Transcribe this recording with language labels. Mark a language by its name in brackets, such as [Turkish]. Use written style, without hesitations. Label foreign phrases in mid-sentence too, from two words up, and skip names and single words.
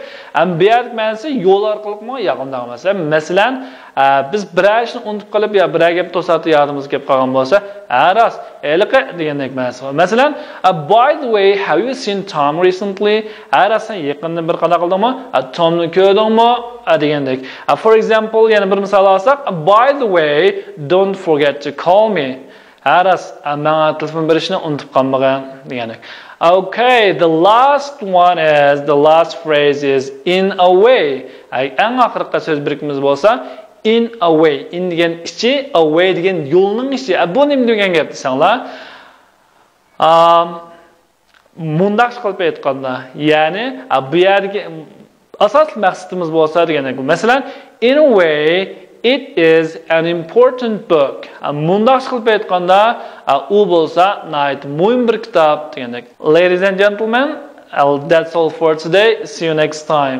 [Uzbek] Bu yer ma'nosi yo'l orqaliqmi, yaqinda emas. Masalan, biz bir ishni unutib qolib yo bir gap to'satib yodimiz kelib qolgan bo'lsa, rost, eliqi degandek ma'nosi. Masalan, [English] by the way, have you seen Tom recently? [Uzbek] Sen yaqinda bir qanaqa qildingmi? Tomni ko'rdingmi? Degandek. [English] For example, [Uzbek] yana bir misol olsak, [English] by the way, don't forget to call me. [Uzbek] Aras menga telefon berishni unutib qolmagan deganik. [English] Okay, the last phrase is in a way. [Uzbek] Eng oxirgi so'z birikmamiz bo'lsa [English] in a way. [Uzbek] In degan ichi, [English] a way [Uzbek] degan yo'lning ichi. Bu nima degan gap desanglar? Mundaq qilib aytganda, ya'ni bu yerga asosiy maqsadimiz bo'lsa deganik. Masalan, [English] in a way it is an important book. [Uzbek] Mundaq qilib aytganda, u bo'lsa nihoyat muhim bir kitob degandek. [English] Ladies and gentlemen, that's all for today. See you next time.